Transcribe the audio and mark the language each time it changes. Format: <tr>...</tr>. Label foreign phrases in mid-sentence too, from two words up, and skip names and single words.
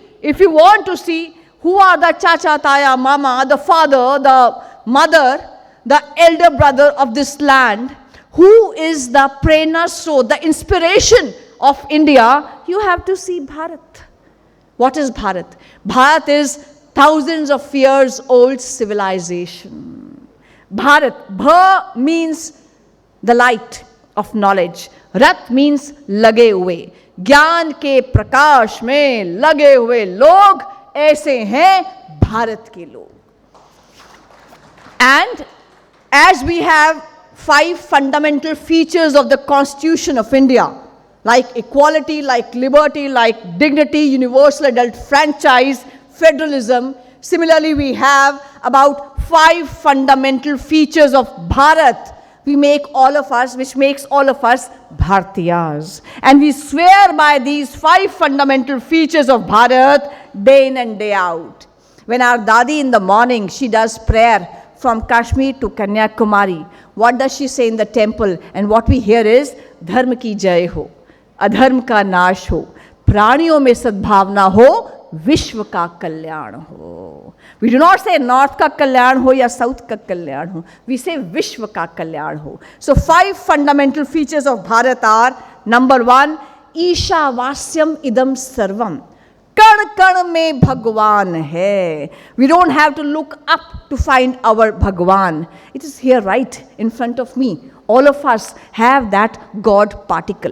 <en>If you want to see who are the</en> <hi>चाचा, ताया, मामा,</hi> <en>the father, the mother, the elder brother of this land, who is the</en> <hi>प्रेरणा स्रोत,</hi> <en>the inspiration of India, you have to see Bharat. What is Bharat? Bharat is thousands of years old civilization. Bharat, Bha means the light of knowledge. Rat means</en> <hi>लगे हुए. ज्ञान के प्रकाश में लगे हुए लोग ऐसे हैं भारत के लोग.</hi> <en>And as we have 5 fundamental features of the Constitution of India, like equality, like liberty, like dignity, universal adult franchise, federalism, similarly we have about 5 fundamental features of Bharat. We make all of us, which makes all of us Bhartiyas. And we swear by these 5 fundamental features of Bharat day in and day out. When our Dadi in the morning, she does prayer from Kashmir to Kanyakumari. What does she say in the temple? And what we hear is,</en> <hi>धर्म की जय हो, अधर्म का नाश हो, प्राणियों में सद्भावना हो, विश्व का कल्याण हो.</hi> <en>We do not say North</en> <hi>का कल्याण हो या South का कल्याण हो.</hi> <en>We say</en> <hi>विश्व का कल्याण हो.</hi> <en>So 5 fundamental features of Bharat are, number 1,</en> <sa>ईशा वास्यम् इदं सर्वम्.</sa> <hi>कण कण में भगवान है.</hi> <en>We don't have to look up to find our Bhagwan. It is here right in front of me. All of us have that God particle.</en>